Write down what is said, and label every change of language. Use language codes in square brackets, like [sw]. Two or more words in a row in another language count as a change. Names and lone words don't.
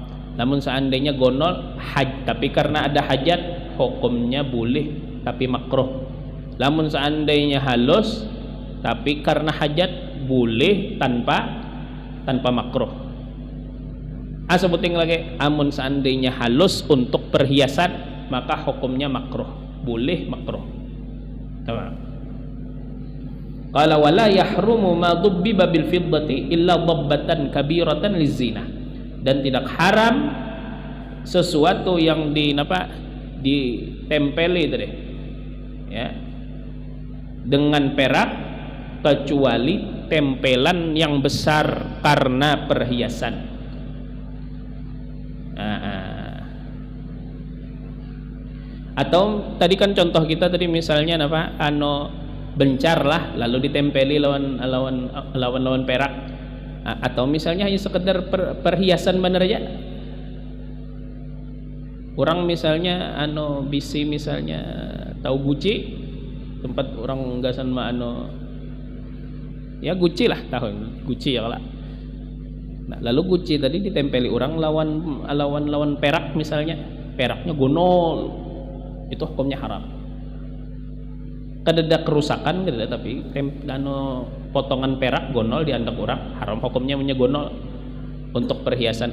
[bjn] Namun seandainya gonol tapi karena ada hajat, hukumnya boleh tapi makruh. Namun seandainya halus tapi karena hajat, boleh tanpa makruh. Sebutin lagi, amun seandainya halus untuk perhiasan maka hukumnya makruh, boleh makruh. Tamam. [ar] قال ولا يحرم ما ضبب بالفضة إلا ضبة كبيرة لزينة. [id] Dan tidak haram sesuatu yang ditempeli tadi ya dengan perak kecuali tempelan yang besar karena perhiasan. [bjn] Atau tadi kan contoh kita tadi misalnya bencar lah lalu ditempeli lawan perak, atau misalnya hanya sekedar perhiasan bener aja. Orang misalnya bisi misalnya tahu Gucci, tempat orang gasan ya Gucci lah, tahu Gucci ya lah. Nah, lalu Gucci tadi ditempeli orang lawan perak misalnya, peraknya gonol, itu hukumnya haram. Kadada kerusakan kadada, tapi potongan perak gonol diandak orang haram, hukumnya gonol untuk perhiasan.